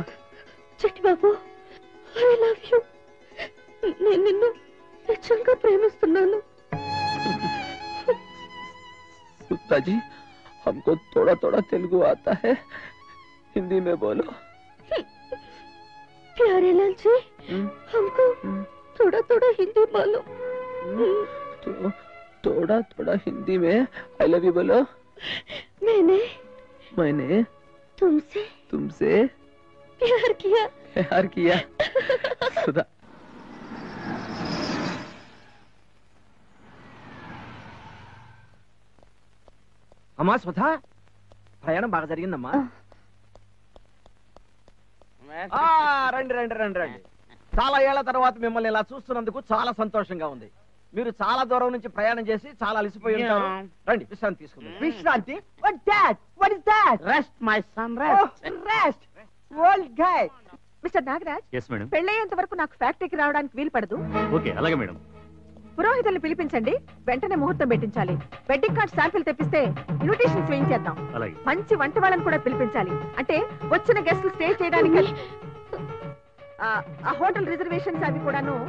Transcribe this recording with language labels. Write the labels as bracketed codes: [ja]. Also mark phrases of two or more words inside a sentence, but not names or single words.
[te] చిట్టిబాబు, [en] I love you. [te] నేను నిన్ను నిజంగా ప్రేమిస్తున్నాను. [hi] सुता जी, हमको थोड़ा थोड़ा तेलुगु आता है, हिंदी में बोलो. प्यारे लाल जी, हमको थोड़ा थोड़ा हिंदी मालूम. तो थोड़ा थोड़ा हिंदी में [en] I love you [hi] बोलो. मैंने तुमसे प्यार किया. सुधा, [te] అమ్మా సుధా, ప్రయాణం బాగా జరిగిందమ్మా. రండి రండి రండి రండి. చాలా ఏళ్ల తర్వాత మిమ్మల్ని ఇలా చూస్తున్నందుకు చాలా సంతోషంగా ఉంది. మీరు చాలా దూరం నుంచి ప్రయాణం చేసి చాలా అలసిపోయి ఉంటారు. రండి విశ్రాంతి తీసుకుందాం. విశ్రాంతి? [en] What that? What is that? Rest my son, rest. Old guy. మిస్టర్ నాగరాజ్, Yes madam. [te] పెళ్ళయ్యేంత వరకు నాకు ఫ్యాక్టరీకి రావడానికి వీలు పడదు. ఓకే, అలాగే మేడం. పురోహితుల్ని పిలిపించండి, వెంటనే ముహూర్తం పెట్టించాలి. [en] wedding card sample [te] తెప్పిస్తే ఇన్విటేషన్స్ వేయించేద్దాం. అలాగే. మంచి వంట వాళ్ళని కూడా పిలిపించాలి. అంటే వచ్చిన గెస్టులు స్టే చేయడానికి ఆ [en] hotel reservations [te] అవి కూడాను.